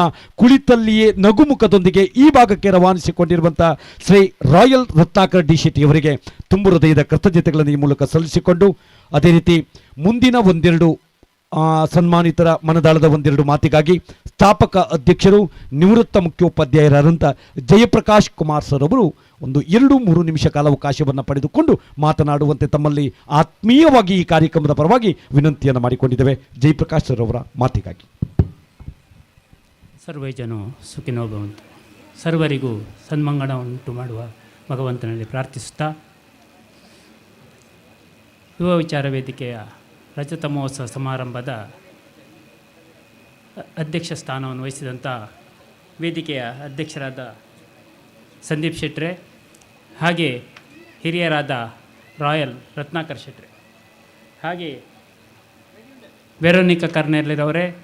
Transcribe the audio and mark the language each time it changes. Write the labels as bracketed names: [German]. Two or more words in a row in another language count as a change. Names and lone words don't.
[Kannada] ಕುಳಿತಲ್ಲಿಯೇ ನಗುಮುಖದೊಂದಿಗೆ ಈ ಭಾಗಕ್ಕೆ ರವಾನಿಸಿಕೊಂಡಿರುವಂಥ ಶ್ರೀ ರಾಯಲ್ ರತ್ನಾಕರ ಡಿ ಶೆಟ್ಟಿಯವರಿಗೆ ತುಂಬು ಹೃದಯದ ಕೃತಜ್ಞತೆಗಳನ್ನು ಈ ಮೂಲಕ ಸಲ್ಲಿಸಿಕೊಂಡು ಅದೇ ರೀತಿ ಮುಂದಿನ ಒಂದೆರಡು ಸನ್ಮಾನಿತರ ಮನದಾಳದ ಒಂದೆರಡು ಮಾತಿಗಾಗಿ ಸ್ಥಾಪಕ ಅಧ್ಯಕ್ಷರು ನಿವೃತ್ತ ಮುಖ್ಯೋಪಾಧ್ಯಾಯರಾದಂಥ ಜಯಪ್ರಕಾಶ್ ಕುಮಾರ್ ಸರ್ ಅವರು ಒಂದು 2-3 ನಿಮಿಷ ಕಾಲಾವಕಾಶವನ್ನು ಪಡೆದುಕೊಂಡು ಮಾತನಾಡುವಂತೆ ತಮ್ಮಲ್ಲಿ ಆತ್ಮೀಯವಾಗಿ ಈ ಕಾರ್ಯಕ್ರಮದ ಪರವಾಗಿ ವಿನಂತಿಯನ್ನು ಮಾಡಿಕೊಂಡಿದ್ದೇವೆ. ಜಯಪ್ರಕಾಶ್ ಸರ್ ಅವರ ಮಾತಿಗಾಗಿ. [Sanskrit] ಸರ್ವೇ ಜನೋ ಸುಖಿನೋ ಭವಂತು. [Kannada] ಸರ್ವರಿಗೂ ಸನ್ಮಂಗಣ ಉಂಟು ಮಾಡುವ ಭಗವಂತನಲ್ಲಿ ಪ್ರಾರ್ಥಿಸುತ್ತಾ ಯುವ ವಿಚಾರ ವೇದಿಕೆಯ ರಜತ ಮಹೋತ್ಸವ ಸಮಾರಂಭದ ಅಧ್ಯಕ್ಷ ಸ್ಥಾನವನ್ನು ವಹಿಸಿದಂಥ ವೇದಿಕೆಯ ಅಧ್ಯಕ್ಷರಾದ ಸಂದೀಪ್ ಶೆಟ್ರೆ ಹಾಗೆ ಹಿರಿಯರಾದ ರಾಯಲ್ ರತ್ನಾಕರ್ ಶೆಟ್ರೆ ಹಾಗೆ ವೆರೋನಿಕಾ ಕರ್ನೆರ್ಲಿರವರೇ,